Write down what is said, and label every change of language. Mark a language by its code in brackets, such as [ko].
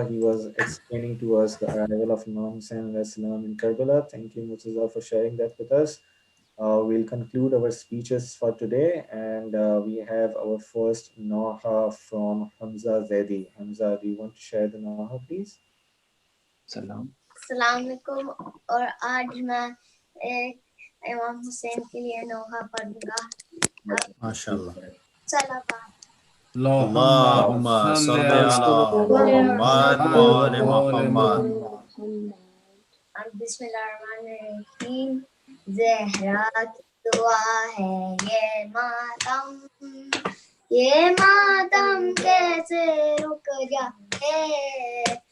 [en] He was explaining to us the arrival of Imam Hussein in Karbala. Thank you, Murtaza, for sharing that with us. We'll conclude our speeches for today, and we have our first Naha from Hamza Zaidi. Hamza, do you want to share the Naha, please? [ar] Assalamu alaikum. [hi] और आज मैं इमाम हुसैन के लिए नोहा पढ़ूंगा. [ar] MashaAllah. सलावत. اللهم صل على محمد وآل محمد. बिस्मिल्लाहिर्रहमानिर्रहीम. [hi] ज़हरा की दुआ है ये मातम कैसे रुक जाए.